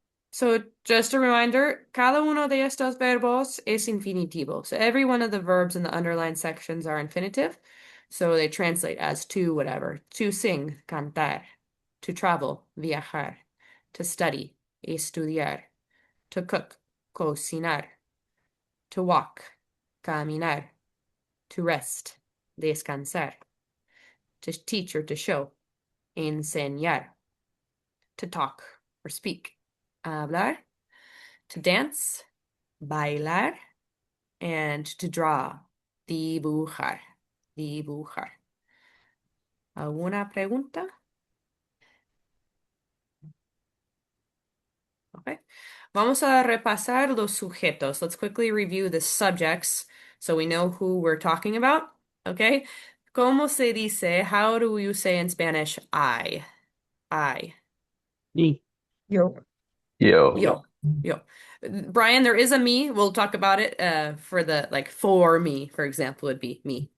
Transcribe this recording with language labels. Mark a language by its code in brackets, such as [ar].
[en] So just a reminder, [es] cada uno de estos verbos es infinitivo. [en] So every one of the verbs in the underlined sections are infinitive. So they translate as to whatever. To sing, cantar. To travel, viajar. To study, estudiar. To cook, cocinar. To walk, caminar. To rest, descansar. To teach or to show, enseñar. To talk or speak, hablar. To dance, bailar. And to draw, dibujar, dibujar. [es] ¿Alguna pregunta? [en] Okay. [es] Vamos a repasar los sujetos. [en] Let's quickly review the subjects so we know who we're talking about. Okay. [es] ¿Cómo se dice? [en] How do you say in Spanish I? I. Me. [es] Yo. Yo. [en] Yo. Yo. Brian, there is a me. We'll talk about it for the like for me, for example, would be me.